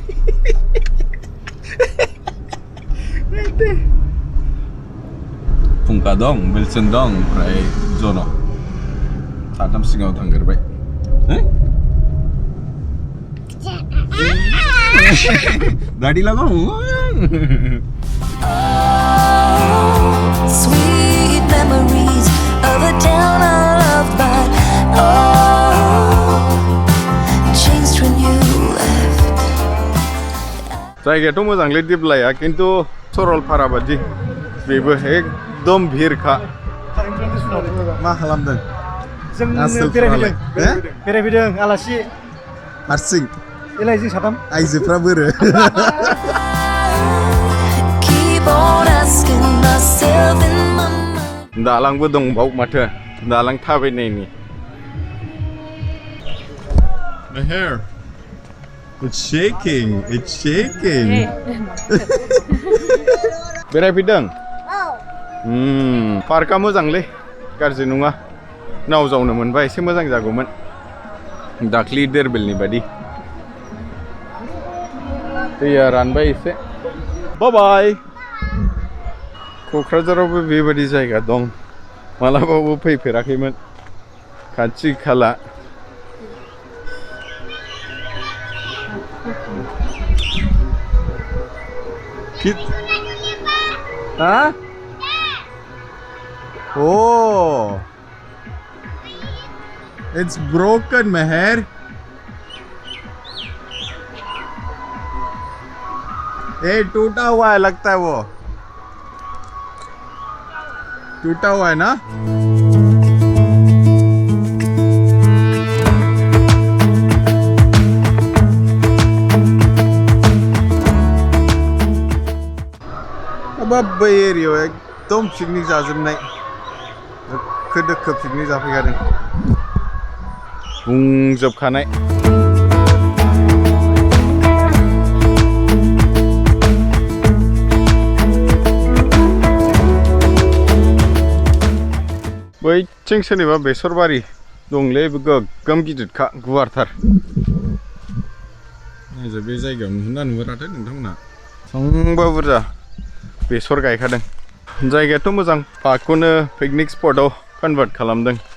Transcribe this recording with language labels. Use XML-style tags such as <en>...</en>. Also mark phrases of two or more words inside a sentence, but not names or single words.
<brx>फुंखा दं विल्सन दं ओमफ्राय जन साथाम सिगाङाव थांगोरबाय</brx> <hi>दाढ़ी लगाओ</hi> <en>Sweet memories of a town I love, but changed when you left.</en> <brx>जायगायाथ' मोजांलै दिप्लाइआ खिन्थु सरलपारा बादि बेबो एकदम भिरखा मा खालामदों जों बेरायफैदों आलासि हारसिं एलाय जों साथाम आइजोफ्रा बोरो</brx> <en>Keep on asking myself in my mind.</en> <brx>दालांबो दंबाव माथो दालां थाबायनायनि</brx> <en>The hair It's shaking</en> <brx>बेरायफैदों पार्कआ मोजांलै गाज्रि नङा नाव जावनो मोनबा एसे मोजां जागौमोन दाख्लि देरबिलनि बादि दैया रानबाय एसे बाय क'क्राझारावबो बेबायदि जायगा दं मालाबाबो फैफेराखैमोन खाथि खाला Huh?</brx> <en>Oh, it's broken, Meher.</en> <hi>ए टूटा हुआ है लगता है वो टूटा हुआ है ना अब</hi> <brx>एरियायाव एकदम पिकनिक जाजोबनाय दोखो दोखो पिकनिक जाफैखादों बुंजोबखानाय बैथिं सोरनिबा बेसरबारि दंलै गोगोम गिदिरखा गुवारथार बे जायगायाव नुहुरना नुहुराथाय नोंथांमोना संबा बुरजा बेसर गायखादों जायगायाथ' मोजां पार्कखौनो पिकनिक स्पटआव कन्भार्ट खालामदों</brx>